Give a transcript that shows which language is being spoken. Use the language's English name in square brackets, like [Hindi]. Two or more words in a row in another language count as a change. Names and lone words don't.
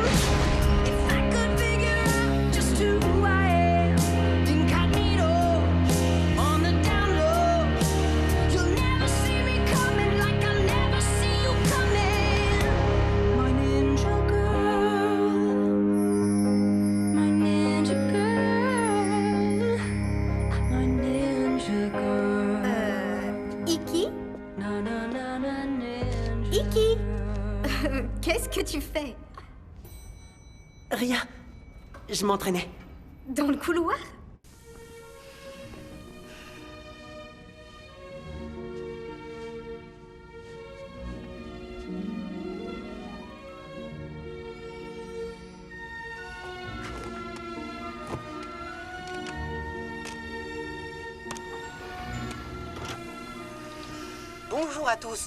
[English] If I could figure out just who I am, incognito, on the down low, you'll never see me coming like I'll never see you coming. My ninja girl, my ninja girl, my ninja girl. Iki? Na na na na ninja. [French] Iki Qu'est-ce que tu fais? Rien. Je m'entraînais. Dans le couloir? Bonjour à tous.